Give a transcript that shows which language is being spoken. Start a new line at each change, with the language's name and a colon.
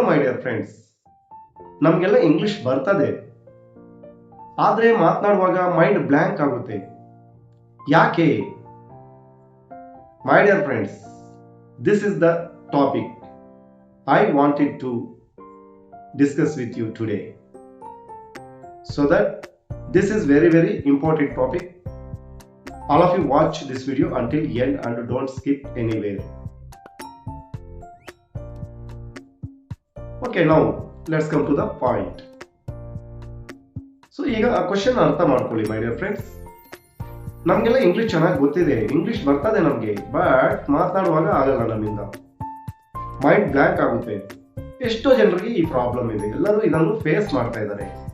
English: my dear friends,
Kannada: ನಮಗೆಲ್ಲ English ಬರ್ತದೆ, ಆದರೆ ಮಾತನಾಡುವಾಗ ಮೈಂಡ್ ಬ್ಲ್ಯಾಂಕ್ ಆಗುತ್ತೆ. ಯಾಕೆ?
English: My dear friends, this is the topic I wanted to discuss with you today. So that this is very important topic. All of you watch this video until end and don't skip anywhere. Okay, now let's come to the point.
Kannada: So ಈಗ ಆ question ಅರ್ಥ ಮಾಡ್ಕೊಳ್ಳಿ
English: My dear friends.
Kannada: ನಮಗೆಲ್ಲ English ಚೆನ್ನಾಗಿ ಗೊತ್ತಿದೆ, English ಬರ್ತದೆ ನಮಗೆ, but ಮಾತನಾಡುವಾಗ ಆಗಲ್ಲ ನಮ್ಮಿಂದ. ಮೈಂಡ್ ಬ್ಲ್ಯಾಂಕ್ ಆಗುತ್ತೆ. ಎಷ್ಟೋ ಜನರಿಗೆ ಈ ಪ್ರಾಬ್ಲಮ್ ಇದೆ, ಎಲ್ಲರೂ ಇದನ್ನು ಫೇಸ್ ಮಾಡ್ತಾ ಇದ್ದಾರೆ.